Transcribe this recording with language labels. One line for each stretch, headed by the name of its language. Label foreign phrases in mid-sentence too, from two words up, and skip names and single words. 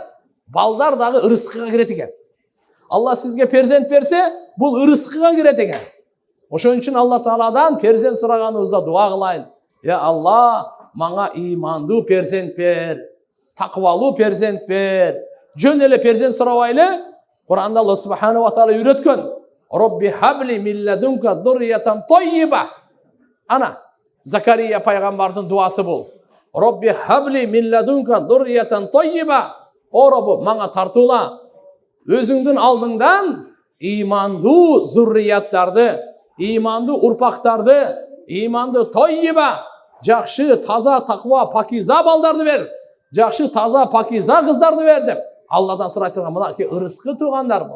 Kyrgyz: Балдар дагы ырыскыга кирет экен. Алла сизге перзент берсе, бул ырыскыга кирет экен. Ошон үчүн Алла Тааладан перзент сураганыбызда дуа кылайын. Алла, мага имандуу перзент бер, таквалуу перзент бер. Жөн эле перзент сурабайлы. Кур'анда Алла
Arabic: سبحانه وتعالى
Kyrgyz: үйрөткөн.
Arabic: رب هب لي من لدنك ذرية طيبة.
Kyrgyz: Ана Закария пайгамбардын дуасы бул.
Arabic: رب هب لي من لدنك ذرية طيبة.
Kyrgyz: О Роббу, мага тартуула өзүңдүн алдыңдан имандуу зуррияттарды, имандуу урпактарды, имандуу таййиба, жакшы, таза, таква, пакиза балдарды бер. Жакшы, таза, пакиза кыздарды бер деп Алладан сурай турган мынакей ырыскы туугандар бул.